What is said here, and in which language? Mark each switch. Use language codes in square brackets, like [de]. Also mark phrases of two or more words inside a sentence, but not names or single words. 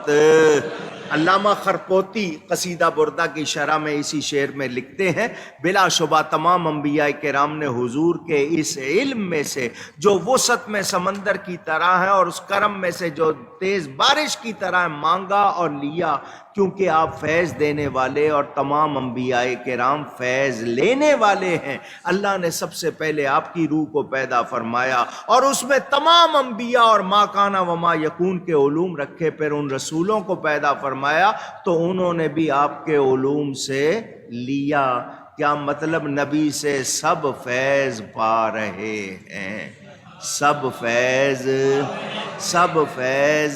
[ur] علامہ خرپوتی قصیدہ بردہ کی شرح میں اسی شعر میں لکھتے ہیں بلا شبہ تمام انبیاء کرام نے حضور کے اس علم میں سے جو وسعت میں سمندر کی طرح ہے اور اس کرم میں سے جو تیز بارش کی طرح مانگا اور لیا، کیونکہ آپ فیض دینے والے اور تمام انبیاء کرام فیض لینے والے ہیں۔ اللہ نے سب سے پہلے آپ کی روح کو پیدا فرمایا اور اس میں تمام انبیاء اور [ar] ما کان و ما یکون [ur] کے علوم رکھے، پھر ان رسولوں کو پیدا فرمایا تو انہوں نے بھی آپ کے علوم سے لیا۔ کیا مطلب؟ نبی سے سب فیض پا رہے ہیں، سب فیض۔